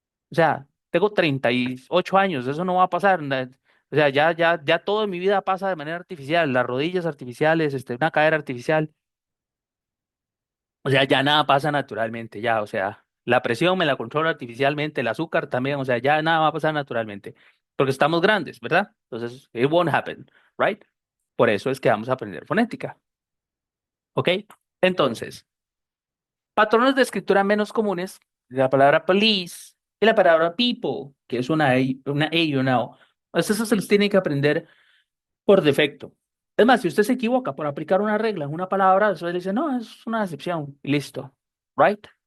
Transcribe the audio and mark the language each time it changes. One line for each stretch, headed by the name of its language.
Spanish: O sea, tengo 38 años, eso no va a pasar. O sea, ya todo en mi vida pasa de manera artificial, las rodillas artificiales, una cadera artificial. O sea, ya nada pasa naturalmente, ya, o sea, la presión me la controlo artificialmente, el azúcar también, o sea, ya nada va a pasar naturalmente, porque estamos grandes, ¿verdad?
English: Entonces, it won't happen, right?
Spanish: Por eso es que vamos a aprender fonética, ¿ok? Entonces, patrones de escritura menos comunes, la palabra police y la palabra people, que es una E y una O. Pues eso se los tiene que aprender por defecto. Es más, si usted se equivoca por aplicar una regla en una palabra, eso le dice, no, es una excepción, y listo, right?